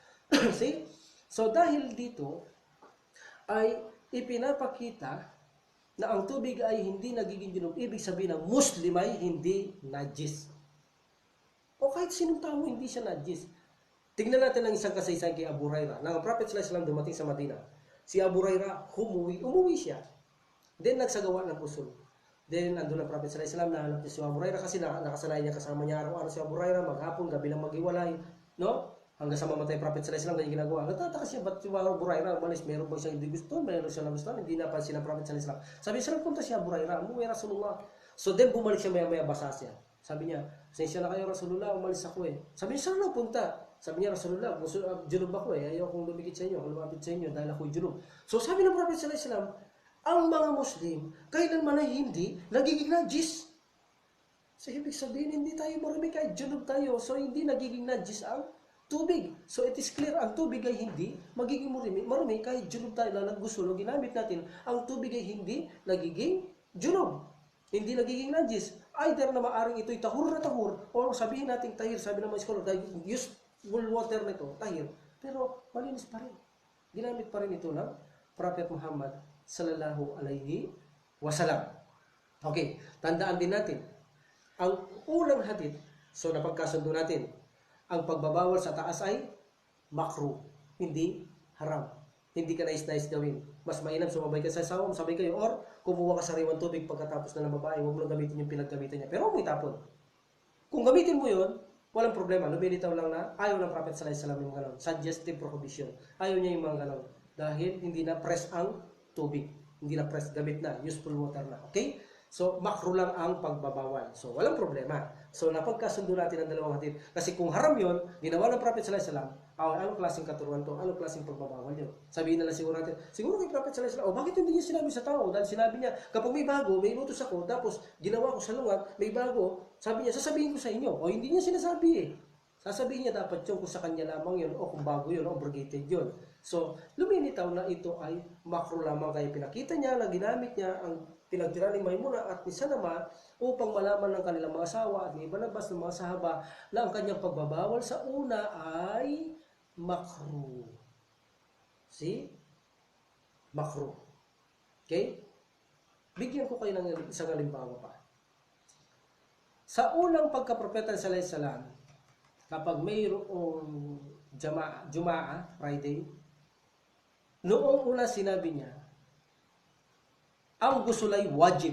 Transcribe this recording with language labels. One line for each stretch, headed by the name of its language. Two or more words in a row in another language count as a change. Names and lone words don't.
Filipino: So dahil dito ay ipinapakita na ang tubig ay hindi nagiging junub, ibig sabihin ng Muslim ay hindi najis. O kahit sinong tao hindi siya najis. Tingnan natin ang isang kasaysayan kay Abu Hurairah. Nang ang Prophet
Arabic: صلى الله عليه وسلم
Filipino: dumating sa Madina, si Abu Hurairah umuwi siya. Then nagsagawa ng usul. Then andun ang Prophet
Arabic: صلى الله عليه وسلم,
Filipino: nahanap niya si Abu Hurairah kasi nakasanay niya kasama niya araw-araw si Abu Hurairah, maghapon, gabi lang maghiwalay, no? Hanggang sa mamatay Prophet
Arabic: صلى الله عليه وسلم,
Filipino: ganyan ginagawa. Nagtataka siya, ba't si Abu Hurairah umalis? Meron ba siyang hindi gusto? Meron siyang nagustuhan? Hindi napansin ng Prophet
Arabic: صلى الله عليه وسلم.
Filipino: Sabi niya, punta si Abu Hurairah, umuwi Rasulullah. So then bumalik siya maya-maya, basa siya. Sabi niya, pasensya na kayo Rasulullah, umalis ako eh. Sabi niya, saan na punta? Sabi niya, Rasulullah, junub ako eh. Ayaw kong lumikit sa inyo, lumapit sa inyo dahil ako'y junub. So sabi ng Prophet
Arabic: صلى الله عليه وسلم,
Filipino: ang mga Muslim, kailanman ay hindi nagiging najis. So ibig sabihin, hindi tayo marumi kahit junub tayo. So hindi nagiging najis ang tubig.
English: So it is clear,
Filipino: ang tubig ay hindi magiging marumi kahit junub tayo na naggusulo. Ginamit natin, ang tubig ay hindi nagiging junub. Hindi nagiging najis. Either na maaring ito'y tahur na tahur, o sabihin natin tahir, sabi ng mga scholar, dahil
English: useful water
Filipino: nito, tahir. Pero malinis pa rin. Ginamit pa rin ito ng Prophet Muhammad
Arabic: صلى الله عليه وسلم.
Filipino: Okay, tandaan din natin, ang unang hadith So napagkasundo natin, ang pagbabawal sa taas ay makruh, hindi haram. Hindi ka nais-nais gawin. Mas mainam sumabay ka sa asawa, sabay kayo, or kumuha ka sariwang tubig pagkatapos na ng babae, huwag mo lang gamitin yung pinaggamitan niya. Pero huwag mo itapon. Kung gamitin mo yun, walang problema. Lumilitaw lang na ayaw ng Prophet
Arabic: صلى الله عليه وسلم
Filipino: yung ganon.
English: Suggestive prohibition.
Filipino: Ayaw niya yung mga ganon. Dahil hindi na press ang tubig. Hindi na press, gamit na.
English: Useful water
Filipino: na. Okay? So, makruh lang ang pagbabawal. So, walang problema. So, napagkasundo natin ang dalawang hadith. Kasi kung haram yon, ginawa ng Prophet
Arabic: صلى الله عليه وسلم,
Filipino: anong klaseng katuruan to? Anong klaseng pagbabawal yun? Sabihin na lang siguro natin, siguro kay Prophet
Arabic: صلى الله عليه وسلم,
Filipino: bakit hindi niya sinabi sa tao? Dahil sinabi niya, kapag may bago, may inutos ako, tapos ginawa ko sa lungat, may bago, sabi niya, sasabihin ko sa inyo. O hindi niya sinasabi eh. Sasabihin niya dapat yung kung sa kanya lamang yun, o kung bago yun, o obligated yun. So, lumilitaw na ito ay makruh lamang, kaya pinakita niya na ginamit niya ang pinagtira ni Maimuna at ni Salama upang malaman ng kanilang mga asawa at ni Barnabas ng mga sahaba na ang kanyang pagbabawal sa una ay makruh. See? Makruh. Okay? Bigyan ko kayo ng isang halimbawa pa. Sa unang pagkapropeta sa
Arabic: عليه السلام,
Filipino: kapag mayroong Jumaa, Friday, noong una sinabi niya, ang gusul ay wajib.